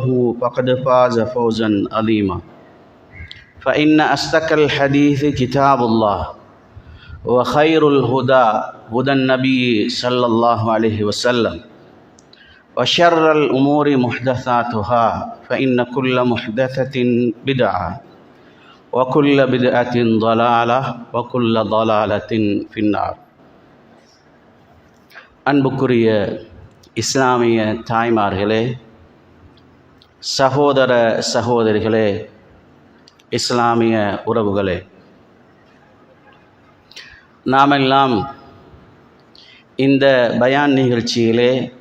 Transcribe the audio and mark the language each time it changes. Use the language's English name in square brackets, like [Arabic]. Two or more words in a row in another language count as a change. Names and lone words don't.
[Arabic] فقد فاز فوزا عظيما فإن أصدق الحديث كتاب الله وخير الهدى هدى النبي صلى الله عليه وسلم وشر الأمور محدثاتها فإن كل محدثة بدعة وكل بدعة ضلالة وكل ضلالة في النار. [Tamil] அன்புக்குரிய இஸ்லாமிய தாய்மார்களே, சகோதர சகோதரிகளே, இஸ்லாமிய உறவுகளே, நாமெல்லாம் இந்த பயான் நிகழ்ச்சியிலே